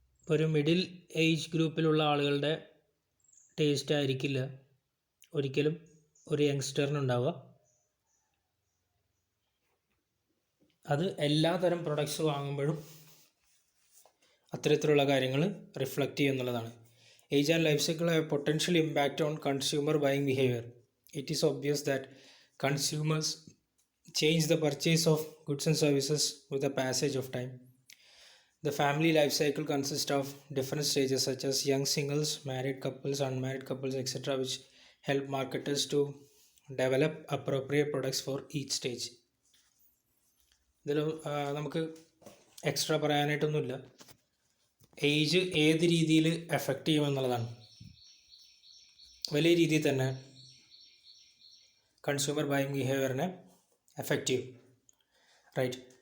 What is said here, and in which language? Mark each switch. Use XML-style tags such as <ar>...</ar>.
<ml>ഒരു middle age ഗ്രൂപ്പിലുള്ള ആളുകളുടെ ടേസ്റ്റ് ആയിരിക്കില്ല ഒരിക്കലും ഒരു യങ്സ്റ്ററിനുണ്ടാവുക. അത് എല്ലാ തരം പ്രൊഡക്ട്സ് വാങ്ങുമ്പോഴും അത്തരത്തിലുള്ള കാര്യങ്ങൾ റിഫ്ലക്റ്റ് ചെയ്യും എന്നുള്ളതാണ്.</ml> <en>Age and life cycle have potential impact on consumer buying behaviour. It is obvious that consumers change the purchase of goods and services with the passage of time. The family life cycle consists of different stages such as young singles, married couples, unmarried couples, etc., which help marketers to develop appropriate products for each stage.</en> <ml>ഇതിൽ നമുക്ക് extra പറയാനായിട്ടൊന്നുമില്ല. Age ഏത് രീതിയിൽ effect ചെയ്യുമെന്നുള്ളതാണ്. വലിയ രീതിയിൽ തന്നെ consumer buying ബിഹേവിയറിനെ effective. Right.</ml>